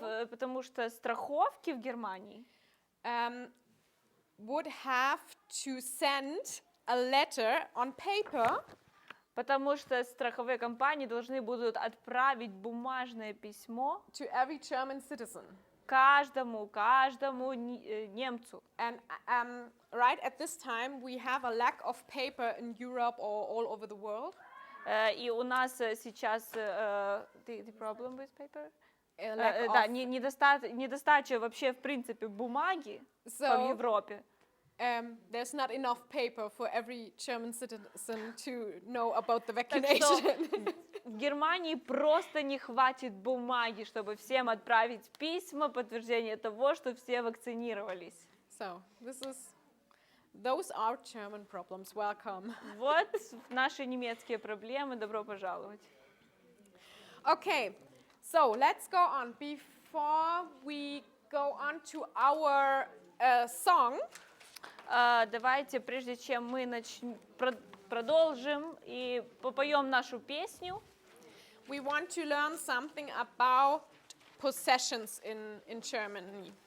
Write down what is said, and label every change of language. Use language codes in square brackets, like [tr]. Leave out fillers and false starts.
[ru] Потому что страховки в Германии [en] Would have to send a letter on paper. [ru] Потому что страховые компании должны будут отправить бумажное письмо [en] to every German citizen. [ru] Каждому немцу. [en] And right at this time we have a lack of paper in Europe or all over the world. [ru] И у нас сейчас [en] the problem with paper? [ru] Да, недостача вообще в принципе бумаги в Европе. [en] There's not enough paper for every German citizen to know about the vaccination. [ru] В Германии просто не хватит бумаги, чтобы всем отправить письма, подтверждение того, что все вакцинировались. [en] So, those are German problems. Welcome. [ru] Вот наши немецкие проблемы. Добро пожаловать. [en] Okay, so let's go on. Before we go on to our song, [ru] давайте, прежде чем мы продолжим и попоем нашу песню, [en] we want to learn something about possessions in Germany.